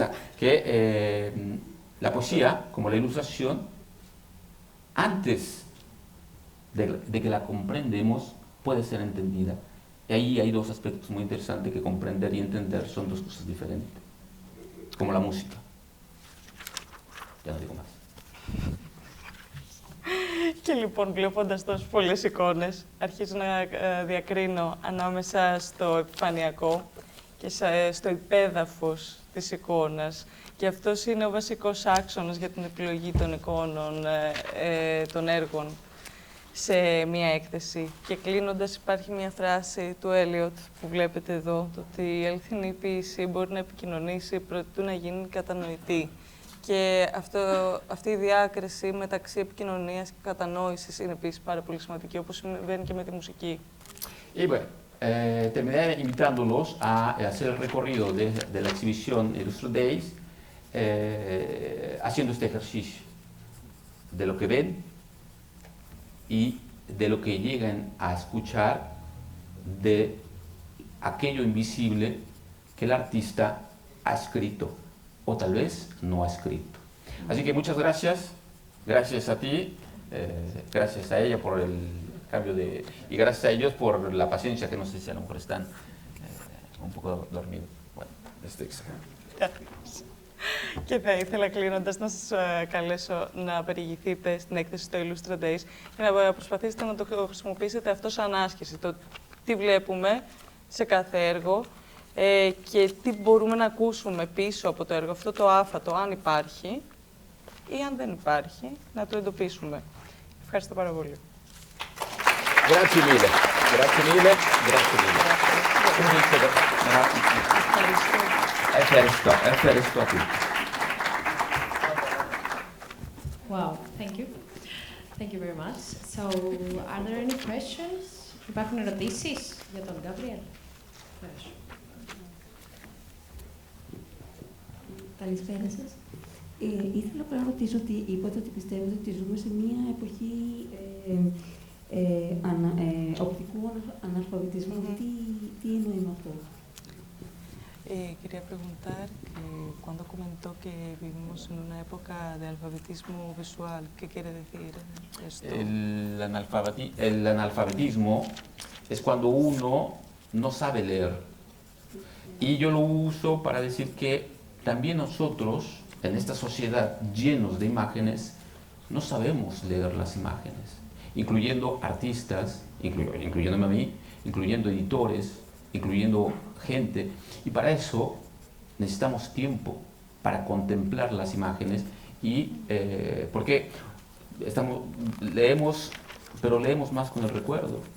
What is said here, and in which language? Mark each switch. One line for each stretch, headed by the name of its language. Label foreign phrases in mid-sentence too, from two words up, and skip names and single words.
Spanish: Que la poesía, como la ilustración, antes de que la comprendemos, puede ser entendida. Y ahí hay dos aspectos muy interesantes que comprender y entender son dos cosas diferentes. Como la música. Ya no digo más.
Greek: Και λοιπόν, βλέποντας τόσες πολλές εικόνες, αρχίζω να διακρίνω ανάμεσα στο επιφανειακό και στο υπέδαφος της εικόνας. Και αυτός είναι ο βασικός άξονας για την επιλογή των εικόνων, των έργων σε μία έκθεση. Και κλείνοντας, υπάρχει μία φράση του Έλιοτ που βλέπετε εδώ, το ότι η αληθινή ποίηση μπορεί να επικοινωνήσει προτού να γίνει κατανοητή. Και αυτή η διάκριση μεταξύ επικοινωνίας και κατανόησης είναι επίσης πάρα πολύ σημαντική, όπως συμβαίνει και με τη μουσική.
Spanish: Y bueno, terminaré invitándolos a hacer el recorrido de la exhibición Illustro Days, haciendo este ejercicio de lo que ven y de lo que llegan a escuchar de aquello invisible que el artista ha escrito o tal vez no ha escrito. Así que muchas gracias, gracias a ti, gracias a ella por el cambio de... y gracias a ellos por la paciencia, que no sé si a lo mejor están un poco dormidos. Bueno,
Greek: Και θα ήθελα κλείνοντας να σας καλέσω να περιηγηθείτε στην έκθεση στο Illustra Days και να προσπαθήσετε να το χρησιμοποιήσετε αυτό σαν άσκηση. Το τι βλέπουμε σε κάθε έργο και τι μπορούμε να ακούσουμε πίσω από το έργο, αυτό το άφατο, αν υπάρχει ή αν δεν υπάρχει, να το εντοπίσουμε. Ευχαριστώ πάρα πολύ.
Italian: Grazie mille, grazie mille, grazie mille. Ευχαριστώ a tutti.
English: Wow, thank you. Thank you very much. So, are there any questions?
Greek: Υπάρχουν ερωτήσεις για τον Γκάμπριελ? Καλησπέρα σας. Ήθελα να ρωτήσω ότι είπατε ότι πιστεύετε ότι ζούμε σε μια εποχή οπτικού αναλφαβητισμού. Τι εννοεί με αυτό?
Spanish: Quería preguntar que cuando comentó que vivimos en una época de alfabetismo visual, ¿qué quiere decir esto? El analfabetismo es cuando uno no sabe leer. Y yo lo uso para decir que también nosotros, en esta sociedad llenos de imágenes, no sabemos leer las imágenes, incluyendo artistas, incluyéndome a mí, incluyendo editores, incluyendo gente, y para eso necesitamos tiempo para contemplar las imágenes y porque leemos, pero leemos más con el recuerdo